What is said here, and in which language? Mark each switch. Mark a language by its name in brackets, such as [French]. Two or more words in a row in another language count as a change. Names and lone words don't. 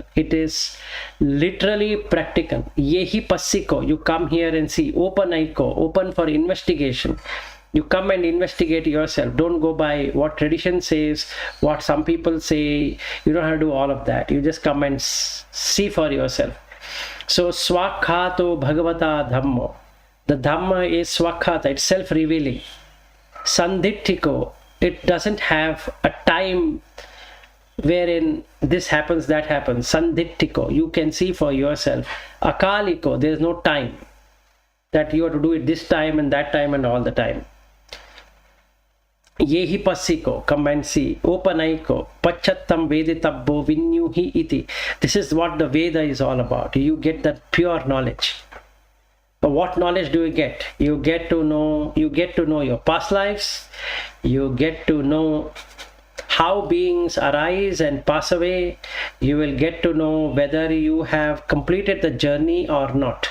[English] It is literally practical. [Pali] Yehi passiko, [English] you come here and see. Open aiko, open for investigation. You come and investigate yourself. Don't go by what tradition says, what some people say. You don't have to do all of that. You just come and see for yourself. [Pali] So swakhato bhagavata dhammo. [English] The Dhamma is swakhata, it's self-revealing. Sandhittiko, it doesn't have a time wherein this happens, that happens. Sandhittiko, you can see for yourself. Akaliko, there is no time that you have to do it this time and that time and all the time. [Pali] Yehi passiko, [English] come and see. [Pali] Opanaiko, pachattam veditabbo vinyuhi iti. [English] This is what the Veda is all about. You get that pure knowledge. But what knowledge do you get? You get to know your past lives. You get to know how beings arise and pass away. You will get to know whether you have completed the journey or not.